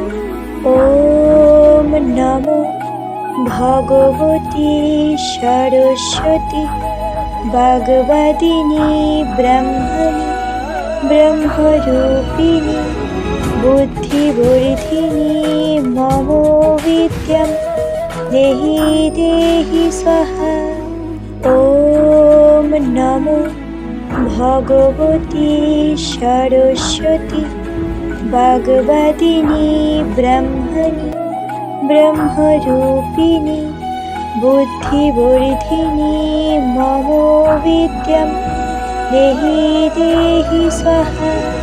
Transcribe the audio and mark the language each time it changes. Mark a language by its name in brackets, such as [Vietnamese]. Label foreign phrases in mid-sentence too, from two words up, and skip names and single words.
[Sanskrit] ॐ नमो भगवती सरस्वती भगवदिनी ब्रह्मणि ब्रह्मरूपिणी बुद्धिवर्धिनी मम विद्यां देहि देहि स्वाहा। ॐ नमो ভগবতী সরস্বতী বাগবাদিনী ব্রহ্মণি ব্রহ্মরূপিণী বুদ্ধিবর্ধিনী মম বিদ্যাম দেহি দেহি স্বাহা।